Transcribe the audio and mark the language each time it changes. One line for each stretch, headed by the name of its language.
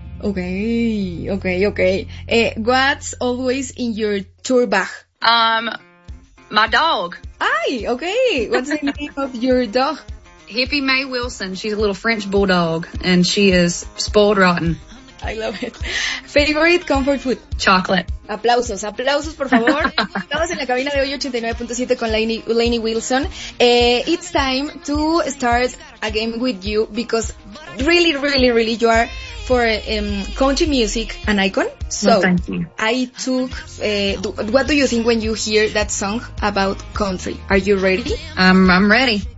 English: Okay. What's always in your tour bag? My dog. Aye, okay. What's the name of your dog? Hippie Mae Wilson. She's a little French bulldog, and she is spoiled rotten. I love it. Favorite comfort food? Chocolate.
Spanish: Aplausos, por favor. Estamos en la cabina de hoy 89.7 con Lainey Wilson.
English: It's time to start a game with you, because really, really, really, you are for country music an icon. So well, thank you. I took, what do you think when you hear that song about country? Are you ready? I'm ready.